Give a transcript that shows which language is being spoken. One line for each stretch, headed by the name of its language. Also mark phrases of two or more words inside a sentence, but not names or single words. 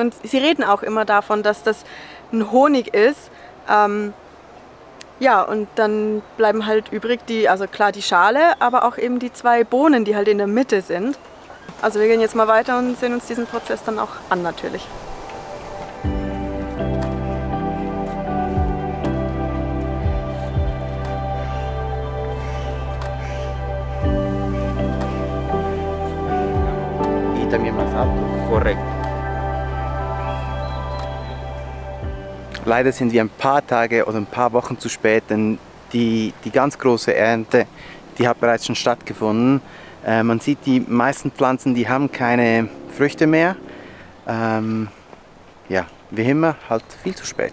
German: Und sie reden auch immer davon, dass das ein Honig ist. Ja, und dann bleiben halt übrig also klar die Schale, aber auch eben die zwei Bohnen, die halt in der Mitte sind. Also wir gehen jetzt mal weiter und sehen uns diesen Prozess dann auch an natürlich.
Spanish: Y también más alto. Correcto.
German: Leider sind wir ein paar Tage oder ein paar Wochen zu spät, denn die ganz große Ernte, die hat bereits schon stattgefunden. Man sieht, die meisten Pflanzen, die haben keine Früchte mehr. Ja, wie immer, halt viel zu spät.